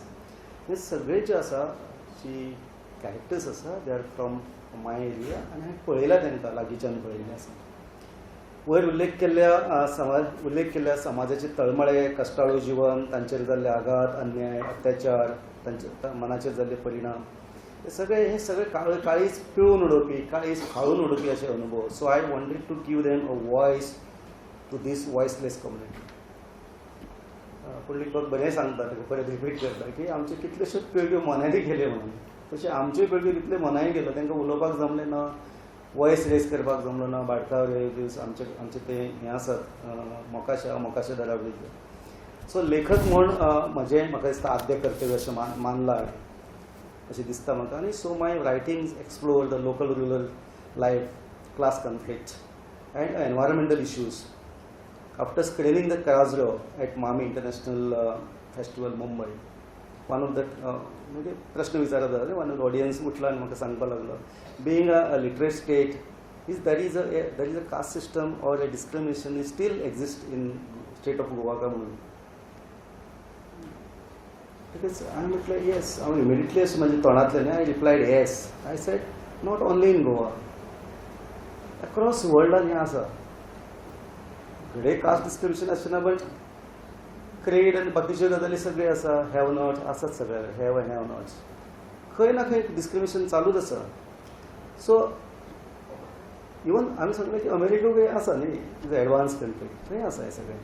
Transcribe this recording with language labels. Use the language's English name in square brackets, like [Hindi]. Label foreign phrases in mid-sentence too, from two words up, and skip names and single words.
[Konkani] हे सगळे जे आसा जी कॅरेक्टर्स आसा [English] they are from my area [Konkani] आनी हांवें पळयल्या तांकां, लागींच्यान पळयल्लें आसा. वयर उल्लेख केल्ल्या समाजाचे तळमळे, कश्टाळू जीवन, तांचेर जाल्ले आघात, अन्याय, अत्याचार, तांचे मनाचेर जाल्ले परिणाम, हे सगळे काळीज पिळून उडोवपी, काळीज हाळून उडोवपी अशे अनुभव. [English] so I wanted to give them a voice to this voiceless community. [Konkani] पुंडलीक बरें सांगता, बरें रिपीट करता की आमचे कितल्योश्योच पिळग्यो मनांनी गेले म्हणून. तशें आमच्योय पिळग्यो तितले मनांनी गेलो, तांकां उलोवपाक जमलें ना, [English] voice raise [Konkani] करपाक जमलो ना. बाटकावर दीस आमचे ते हें आसात, मोकाशा दरावडीचे. सो लेखक म्हूण म्हजें म्हाका दिसता आद्य कर्तव्य अशें मानलां अशें दिसता म्हाका. [English] आनी so my writings explore the local rural life, class conflict and environmental issues. After screening the Karazro at Mami International Festival, Mumbai, one of the [Konkani] प्रश्न विचारत जाता [English] one of the audience [Konkani] उठला आनी म्हाका सांगपाक लागलो, [English] being a literate state, is there is a caste system or a discrimination is still exists in state of Goa [Konkani] का म्हणून. [English] Because I replied yes. I immediately [Konkani] अशें म्हज्या तोंडांतल्यान [English] I replied yes. I said not only in Goa. [Konkani] अक्रॉस वर्ल्डान हें आसा. घडे [English] caste discrimination [Konkani] आसना [English] but creed [Konkani] आनी बाकीच्यो गजाली सगळे आसा. [English] have not [Konkani] आसात सगळे, [English] have and have nots. [Konkani] खंय ना खंय डिस्क्रिमिनेशन चालूच आसा. सो इवन आमी सांगलें की अमेरिका खंय आसा न्ही, [English] advance country, [Konkani] थंय आसा हें सगळें.